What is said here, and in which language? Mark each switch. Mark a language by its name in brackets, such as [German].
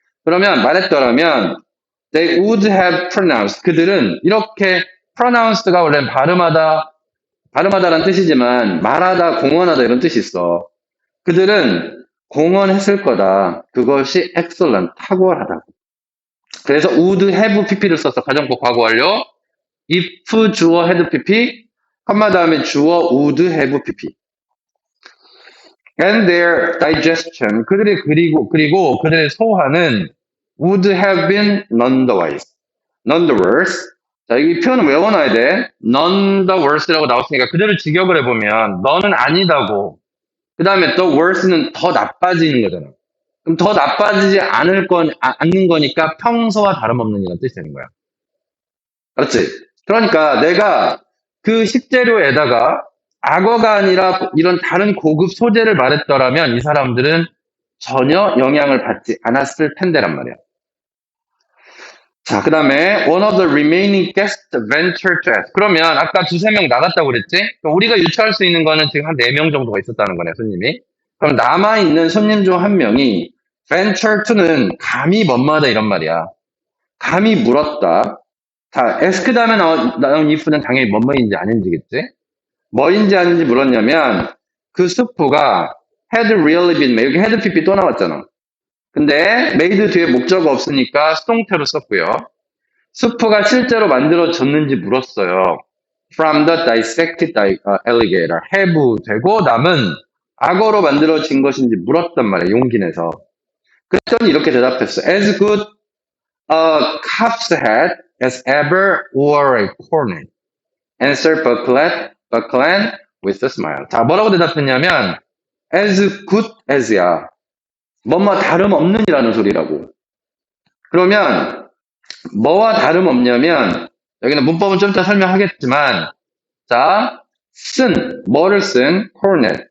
[Korean] 그러면 말했더라면 they would have pronounced, 그들은 이렇게 pronounced가 원래 발음하다라는 뜻이지만 말하다, 공언하다 이런 뜻이 있어. 그들은 공언했을 거다. 그것이 excellent, 탁월하다. 그래서 would have pp를 썼어. 가정법 과거 완료. if 주어 had pp, 컴마 다음에 주어 would have pp. [English] And their digestion, [Korean] 그리고 그들의 소화는 [English] would have been none the worse. none the worse. [Korean] 자, 이 표현은 외워놔야 돼. none the worse라고 나왔으니까 그대로 직역을 해보면 너는 아니다고. 그 다음에 the worse는 더 나빠지는 거잖아. 그럼 더 나빠지지 않는 거니까 평소와 다름없는 이라는 뜻이 되는 거야. 알았지? 그러니까 내가 그 식재료에다가 악어가 아니라 이런 다른 고급 소재를 말했더라면 이 사람들은 전혀 영향을 받지 않았을 텐데란 말이야. [English] 자, [Korean] 그 다음에 [English] one of the remaining guests ventured to ask. [Korean] 그러면 아까 2-3명 나갔다고 그랬지? 그럼 우리가 유추할 수 있는 거는 지금 한 4명 정도가 있었다는 거네, 손님이. 그럼 남아있는 손님 중 한 명이 venture to는 감히 뭐뭐하다 이런 말이야. 감히 물었다. 자, ask 다음에 나온 if는 당연히 뭐뭐인지 아닌지겠지? 뭐인지 아닌지 물었냐면 그 수프가 [English] had really been made. [Korean] 여기 had pp 또 나왔잖아. 근데 made 뒤에 목적어 없으니까 수동태로 썼고요. 수프가 실제로 만들어졌는지 물었어요. [English] From the dissected alligator. [Korean] 해부되고 남은 악어로 만들어진 것인지 물었단 말이에요. 용기 내서. 그랬더니 이렇게 대답했어. [English] As good a calf's head as ever wore a coronet. Answered Buckland with a smile. [Korean] 자, 뭐라고 대답했냐면 as good as야. 뭐뭐 다름없는이라는 소리라고. 그러면 뭐와 다름없냐면 여기는 문법은 좀 이따 설명하겠지만 자, 뭐를 쓴 coronet.